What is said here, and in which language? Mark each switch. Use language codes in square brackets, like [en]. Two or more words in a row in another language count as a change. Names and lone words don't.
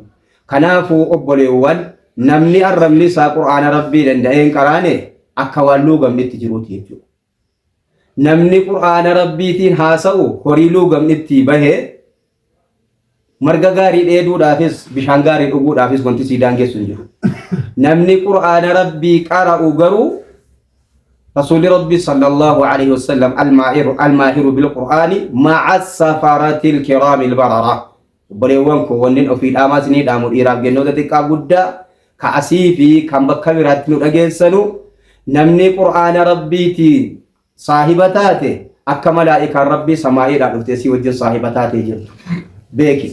[om] Kanaafuu obboleewwan namni arrabni isaa qur'aana rabbii danda'een qaraane akka waan luugamnitti jiruuti jechuudha. Namni qur'aana rabbiitiin haasa'u horii luugamnitti bahee marga gaarii dheeduudhaafis bishaan gaarii dhuguudhaafis wanti sii daangessu hin jiru. Namni qur'aana rabbii qara'u garuu rasuulli rabbii [ar] صلى الله عليه وسلم الماهر بالقرآن مع السفرة الكرام البررة. [om] Obboleewwan koo wannin ofii dhaamaa isinii dhaamu dhiiraaf gennoota xiqqaa guddaa ka'asii fi kan bakka biraatti nu dhageessanu namni qur'aana rabbiitiin saahiba taate akka malaa'ikaan rabbii samaa'iidhaan dhuftee si wajjin saahiba taatee jirtu beeki.